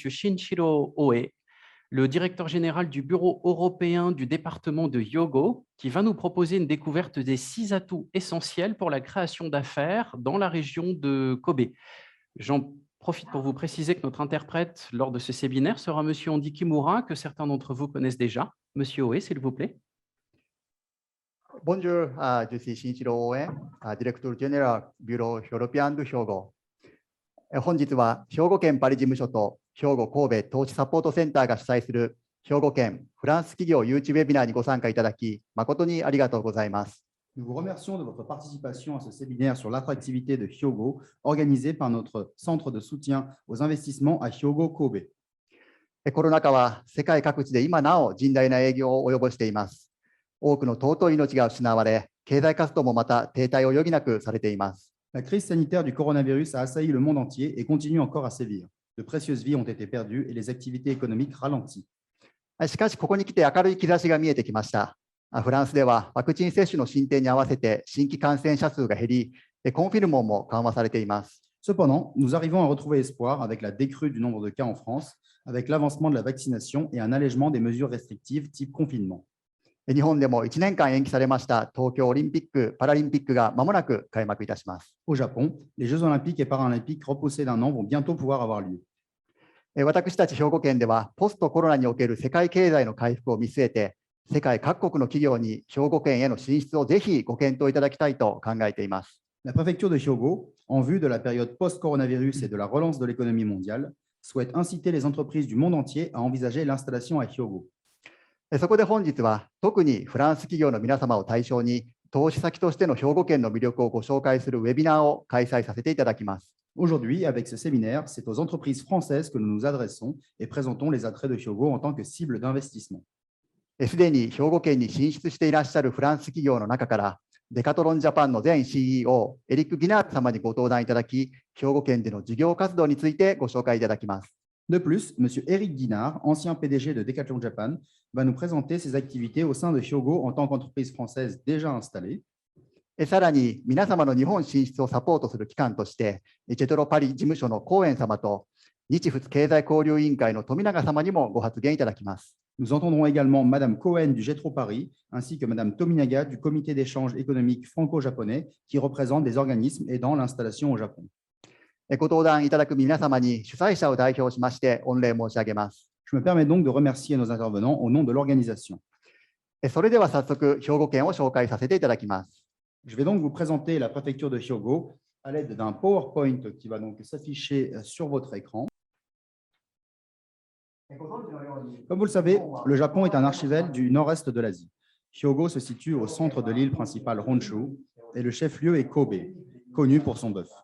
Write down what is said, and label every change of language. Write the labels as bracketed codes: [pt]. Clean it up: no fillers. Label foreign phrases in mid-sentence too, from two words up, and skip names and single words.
[fr] Shinshiro Oe, le directeur général du Bureau européen du département de Hyogo, qui va nous proposer une découverte des 6 atouts essentiels pour la création d'affaires dans la région de Kobe. J'en profite pour vous préciser que notre interprète lors de ce séminaire sera M. Andy Kimura, que certains d'entre vous connaissent déjà. Monsieur Oe, s'il vous plaît. Bonjour, je suis Shinichiro Oe, [en] Director General Bureau European [fr] 兵庫。 [ja] 本日は兵庫県パリ事務所と兵庫神戸投資サポートセンターが主催する兵庫県フランス企業誘致ウェビナーにご参加いただき、誠にありがとうございます。 [fr] Nous vous remercions de votre participation à ce séminaire sur l'attractivité de Hyogo, organisé par notre centre de soutien aux investissements à Hyogo Kobe. [ja] コロナ禍は世界各地で今なお甚大な影響を及ぼしています。多くの尊い命が失われ、経済活動もまた停滞を余儀なくされています。 [fr] La crise sanitaire du coronavirus a assailli le monde entier et continue encore à sévir. De précieuses vies ont été perdues et les activités économiques ralenties. [ja] しかし、ここに来て明るい兆しが見えてきました。フランスではワクチン接種の進展に合わせて新規感染者数が減り、コンフィルモンも緩和されています。 [fr] Cependant, nous arrivons à retrouver espoir avec la décrue du nombre de cas en France, avec l'avancement de la vaccination et un allègement des mesures restrictives type confinement. [ja] 日本でも1年間延期されました東京オリンピック・パラリンピックがまもなく開幕いたします。 [fr] Au Japon, les Jeux olympiques et paralympiques repoussés d'un an vont bientôt pouvoir avoir lieu. [ja] 私たち兵庫県ではポストコロナにおける世界経済の回復を見据えて、世界各国の企業に兵庫県への進出をぜひご検討いただきたいと考えています。 [fr] La préfecture de Hyogo, en vue de la période post-coronavirus et de la relance de l'économie mondiale, souhaite inciter les entreprises du monde entier à envisager l'installation à Hyogo. [ja] そこで本日は特にフランス企業の皆様を対象に投資先としての兵庫県の魅力をご紹介するウェビナーを開催させていただきます。 [fr] Aujourd'hui, avec ce séminaire, c'est aux entreprises françaises que nous nous adressons et présentons les attraits de Hyogo en tant que cible d'investissement. [ja] すでに兵庫県に進出していらっしゃるフランス企業の中から、デカトロンジャパンの前 CEO、エリック・ギナート様にご登壇いただき、兵庫県での事業活動についてご紹介いただきます。 [fr] De plus, M. Eric Guinard, ancien PDG de Decathlon Japan, va nous présenter ses activités au sein de Hyogo en tant qu'entreprise française déjà installée. [ja] さらに、皆様の日本進出をサポートする機関として、ジェトロパリ事務所のコーエン様と、日仏経済交流委員会の富永様にもご発言いただきます。 [fr] Nous entendrons également Mme Cohen du Jetro Paris, ainsi que Mme Tominaga du Comité d'échange économique franco-japonais, qui représente des organismes aidant l'installation au Japon. [ja] ご登壇いただく皆様に主催者を代表しまして御礼申し上げます。 [fr] Je me permets donc de remercier nos intervenants au nom de l'organisation. [ja] それでは早速、兵庫県を紹介させていただきます。 [fr] Je vais donc vous présenter la préfecture de Hyogo à l'aide d'un PowerPoint qui va donc s'afficher sur votre écran. Comme vous le savez, le Japon est un archipel du nord-est de l'Asie. Hyogo se situe au centre de l'île principale Honshu et le chef-lieu est Kobe, connu pour son bœuf.